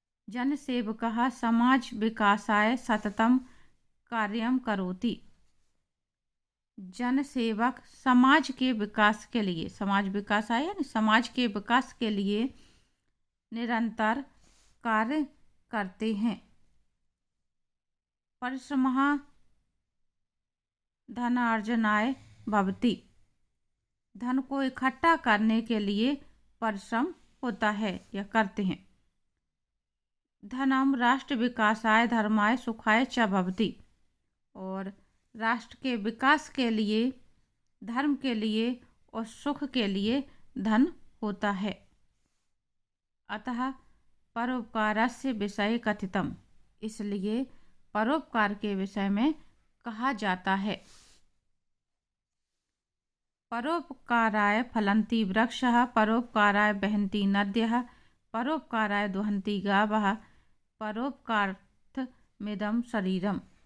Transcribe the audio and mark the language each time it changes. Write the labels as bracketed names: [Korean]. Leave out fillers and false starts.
[Sanskrit] जनसेवकः समाज विकासाय सततम कार्यं करोति। [Hindi] जनसेवक समाज के विकास के लिए, समाज विकास आया यानी समाज के विकास के लिए निरंतर कार्य करते हैं। [Sanskrit] परिश्रमः धनार्जनाय भवति। [Hindi] धन को इकट्ठा करने के लिए परिश्रम होता है या करते हैं। [Sanskrit] धनम राष्ट्र विकासाय धर्माय सुखाय च भवति। [Hindi] और राष्ट्र के विकास के लिए, धर्म के लिए और सुख के लिए धन होता है। [Sanskrit] अतः परोपकारस्य विषय कथितम। [Hindi] इसलिए परोपकार के विषय में कहा जाता है। [Sanskrit] परोपकाराय फलन्ति वृक्षः, परोपकाराय बहन्ति नद्यः, परोपकाराय दुहन्ति गावः, परोपकारार्थमिदं शरीरम।